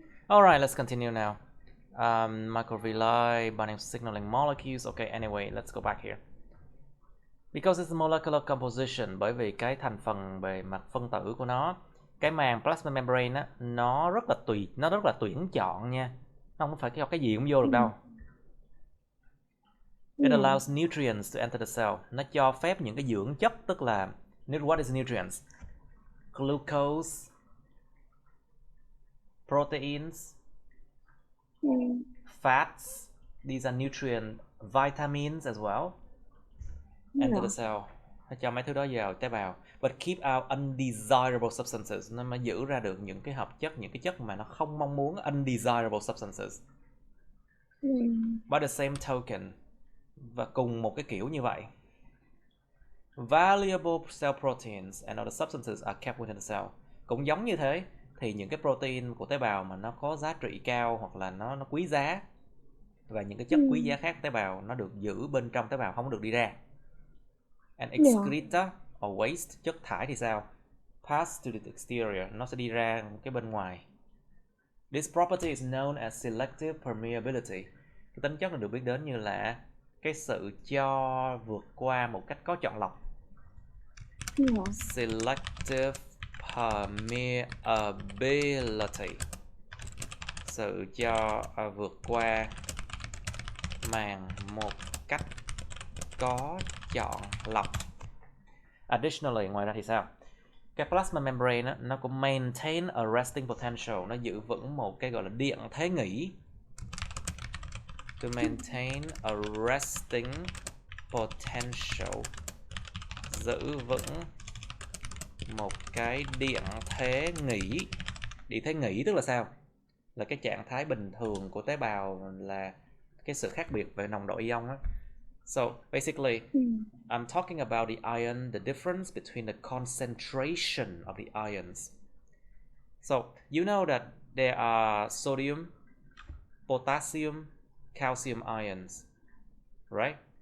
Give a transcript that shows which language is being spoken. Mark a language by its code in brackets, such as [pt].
[en] All right, let's continue now. Microvilli, binding signaling molecules. Okay, anyway, let's go back here. Because it's molecular composition, [vi] bởi vì cái thành phần bề mặt phân tử của nó, cái màng plasma membrane á, nó rất là tuyển chọn nha. Nó không phải cái gì cũng vô được đâu. [en] It allows nutrients to enter the cell. [vi] Nó cho phép những cái dưỡng chất, tức là [en] what is nutrients? Glucose, proteins, fats. These are nutrient, vitamins as well. Enter the cell. [vi] Nó cho mấy thứ đó vào tế bào. [en] But keep out undesirable substances. [vi] Nó mới giữ ra được những cái hợp chất, những cái chất mà nó không mong muốn, [en] undesirable substances. By the same token, [vi] và cùng một cái kiểu như vậy, [en] valuable cell proteins and other substances are kept within the cell. [vi] Cũng giống như thế, thì những cái protein của tế bào mà nó có giá trị cao hoặc là nó quý giá, và những cái chất quý giá khác của tế bào nó được giữ bên trong tế bào, không được đi ra. [en] And excreta or waste, [vi] chất thải thì sao? [en] Pass to the exterior, [vi] nó sẽ đi ra cái bên ngoài. [en] This property is known as selective permeability. [vi] Cái tính chất này được biết đến như là cái sự cho vượt qua một cách có chọn lọc. [en] Selective permeability. [vi] Sự cho vượt qua màng một cách có chọn lọc. [en] Additionally, [vi] ngoài ra thì sao? Cái plasma membrane á, nó cũng [en] maintain a resting potential, [vi] nó giữ vững một cái gọi là điện thế nghỉ. [en] To maintain a resting potential, [vi] giữ vững một cái điện thế nghỉ. Điện thế nghỉ tức là sao? Là cái trạng thái bình thường của tế bào, là cái sự khác biệt về nồng độ ion á. [en] So basically, I'm talking about the ion, the difference between the concentration of the ions. So you know that there are sodium, potassium, calcium ions, right?